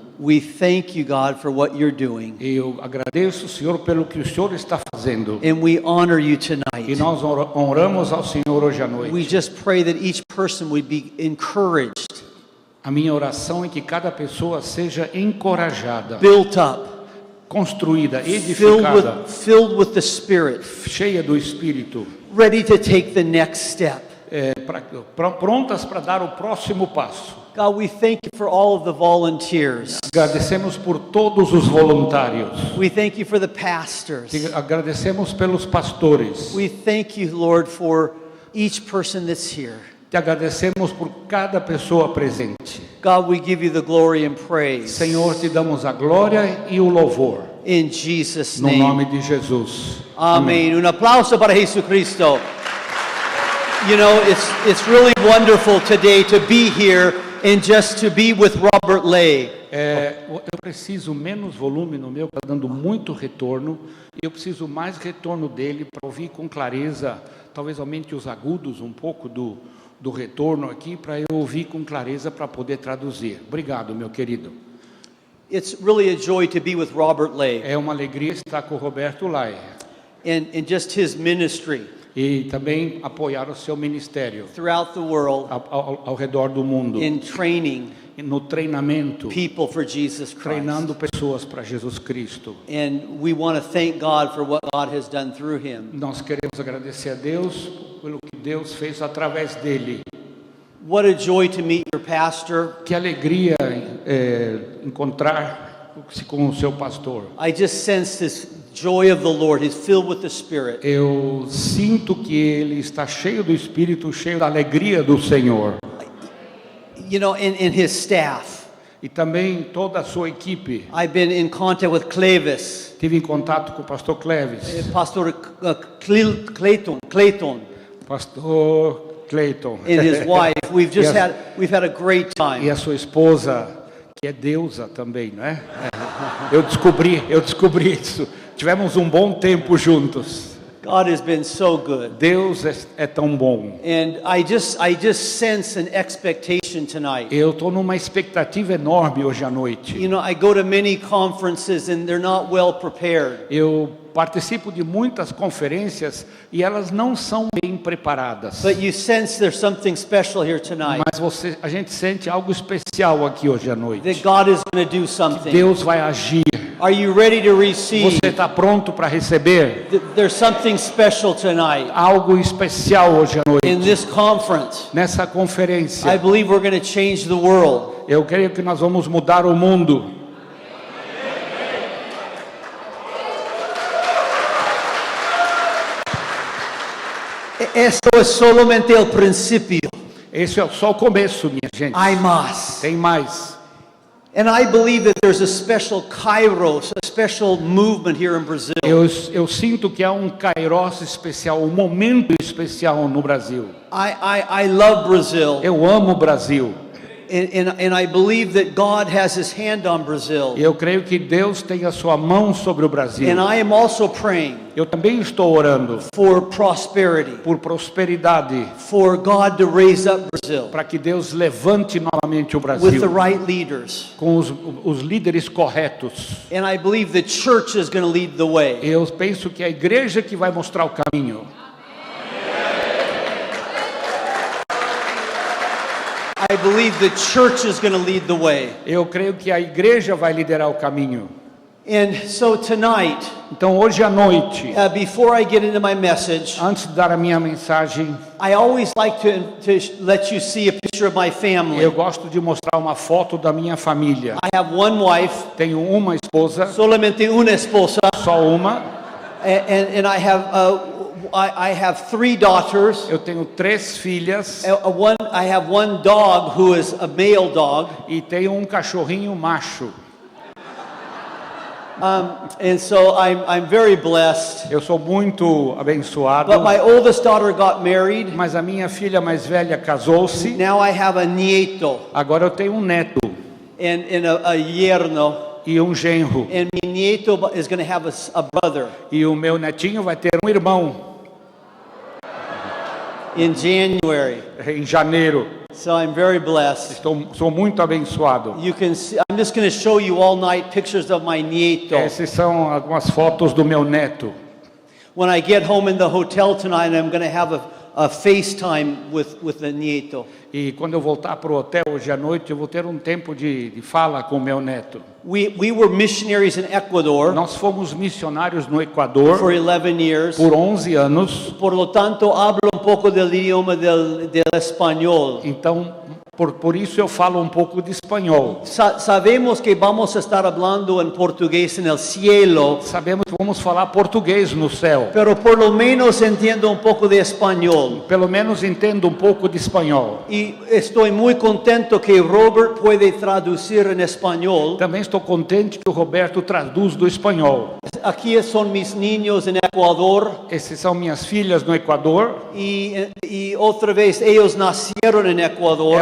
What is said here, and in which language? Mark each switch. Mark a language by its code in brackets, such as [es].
[en] We thank you, God, for what you're doing. [pt] Eu agradeço, Senhor, pelo que o Senhor está fazendo. [en] And we honor you [pt] E [en] tonight. [pt] nós honramos ao Senhor hoje à [en] We [pt] noite. [en] just pray that each person would be encouraged, [pt] A minha oração é que cada pessoa seja encorajada, [en] built up, [pt] construída, edificada, [en] filled with the Spirit, [pt] cheia do Espírito, [en] ready to take the next step. [pt] prontas para dar o próximo passo. [en] God, we thank you for all of the volunteers. [pt] Agradecemos por todos os voluntários. [en] We thank you for the pastors. [pt] Agradecemos pelos pastores. [en] We thank you, Lord, for each person that's here. [pt] Te agradecemos por cada pessoa presente. [en] God, we give you the glory and praise. [pt] Senhor, te damos a glória e o louvor. [en] In Jesus' [pt] No [en] name. [pt] nome de Jesus. Amém. [es] Un aplauso para Jesucristo. [en] You know, it's really wonderful today to be here and just to be with Robert Lay. [pt] Eu preciso menos volume no meu, está dando muito retorno. Eu preciso mais retorno dele para ouvir com clareza. Talvez aumente os agudos um pouco do retorno aqui, para eu ouvir com clareza para poder traduzir. Obrigado, meu querido. [en] It's really a joy to be with Robert Lay [pt] É uma alegria estar com o Roberto Lai [en] and just his ministry [pt] e também apoiar o seu ministério [en] throughout the world [pt] ao redor do mundo, [en] in training [pt] no treinamento, [en] people for Jesus Christ. [pt] treinando pessoas para Jesus Cristo. [en] And we want to thank God for what God has done through him. [pt] Nós queremos agradecer a Deus pelo que Deus fez através dele. [en] What a joy to meet your pastor. [pt] Que alegria encontrar-se com o seu pastor. [en] I just sense this joy of the Lord. He's filled with the Spirit. [pt] Eu sinto que ele está cheio do Espírito, cheio da alegria do Senhor. [en] You know, in his staff. [pt] E também toda a sua equipe. [en] I've been in contact with Clevis, [pt] Tive em contato com o pastor Cleves, [en] Pastor Clayton, [pt] pastor Clayton, [en] and his wife. We've had a great [pt] e [en] time. [pt] a sua esposa, que é deusa também, não é? Eu descobri isso. Tivemos um bom tempo juntos. [en] God has been so good. [pt] Deus é tão bom. [en] And I just sense an expectation tonight. [pt] Eu estou numa expectativa enorme hoje à noite. [en] You know, I go to many conferences and they're not well prepared. [pt] Eu participo de muitas conferências e elas não são bem preparadas. [en] But you sense there's something special here tonight. [pt] Mas a gente sente algo especial aqui hoje à noite. [en] That God is going to do something. [pt] Deus vai agir. [en] Are you ready to receive? [pt] Você está pronto para receber? [en] There's something special tonight. [pt] Algo especial hoje à noite. [en] In this conference, [pt] Nessa conferência, [en] I believe we're going to change the world. [pt] eu creio que nós vamos mudar o mundo. [es] Esto es solamente el principio. [pt] Esse é só o começo, minha gente. [es] Hay más. [pt] Tem mais. [en] And I believe that there's a special kairos, a special movement here in Brazil. [pt] Eu sinto que há um kairos especial, um momento especial no Brasil. [en] I love Brazil. [pt] Eu amo o Brasil. [en] And I believe that God has his hand on Brazil. [pt] Eu creio que Deus tem a sua mão sobre o Brasil. [en] And I am also praying [pt] Eu também estou orando [en] for prosperity, [pt] por prosperidade, [en] for God to raise up Brazil [pt] para que Deus levante novamente o [en] with the [pt] Brasil [en] right leaders. [pt] com os líderes corretos. [en] And I believe the church is going to lead the way. [pt] Eu penso que é a igreja que vai mostrar o caminho. [en] I believe the church is going to lead the way. [pt] Eu creio que a igreja vai liderar o caminho. [en] And so tonight, [pt] Então hoje à noite, [en] before I get into my message, [pt] antes de dar a minha mensagem, [en] I always like to let you see a picture of my family. [pt] eu gosto de mostrar uma foto da minha família. [en] I have one wife, [pt] Tenho uma esposa, [es] solamente una esposa, [pt] só uma. [en] and I have three daughters. [pt] Eu tenho 3 filhas [en] I have one dog who is a male dog, [pt] e tenho um cachorrinho macho. [en] and so I'm very blessed. [pt] Eu sou muito abençoado. [en] But my oldest daughter got married. [pt] Mas a minha filha mais velha casou-se. [en] Now I have a nieto [pt] Agora eu tenho um neto [en] and a yerno. [pt] e um genro. [en] And my nieto is going to have a brother [pt] E o meu netinho vai ter um irmão [en] in January. [pt] em janeiro. [en] So I'm very blessed. [pt] Sou muito abençoado. [en] You can see, I'm just going to show you all night pictures of my nieto. [pt] Essas são algumas fotos do meu neto. [en] When I get home in the hotel tonight, I'm going to have a FaceTime with the nieto. [pt] E quando eu voltar para o hotel hoje à noite, eu vou ter um tempo de fala com o meu neto. [en] We were missionaries in Ecuador [pt] Nós fomos missionários no Equador [en] for 11 years. [pt] por 11 anos. [es] Por lo tanto, hablo un poco del idioma del español. [pt] Então, por isso eu falo um pouco de espanhol. [es] Sabemos que vamos a estar hablando en portugués en el cielo, [pt] Sabemos que vamos falar português no céu. [es] pero por lo menos entiendo un poco de español. [pt] Pelo menos entendo um pouco de espanhol. [es] Y estoy muy contento que Robert puede traducir en español. [pt] Também estou contente que o Roberto traduz do espanhol. [es] Aquí son mis niños en Ecuador [pt] Essas são minhas filhas no Equador. [es] y otra vez ellos nacieron en Ecuador.